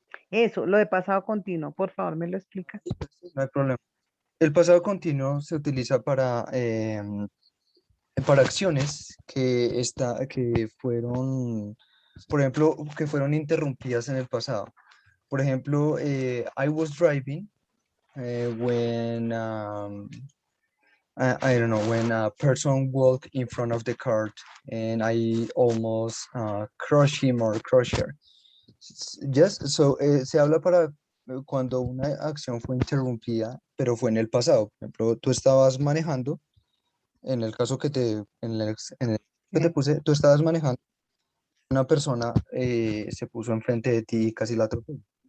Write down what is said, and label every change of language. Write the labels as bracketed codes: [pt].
[es] Eso, lo de pasado continuo, por favor, ¿me lo explica? No hay problema. El pasado continuo se utiliza para acciones que fueron, por ejemplo, que fueron interrumpidas en el pasado. Por ejemplo, [en] I was driving when I don't know, when a person walked in front of the car and I almost crushed him or crushed her. Yes, so [es] se habla para cuando una acción fue interrumpida, pero fue en el pasado. Por ejemplo, tú estabas manejando, en el caso en el que te puse, tú estabas manejando, una persona se puso enfrente de ti y casi la atropelló.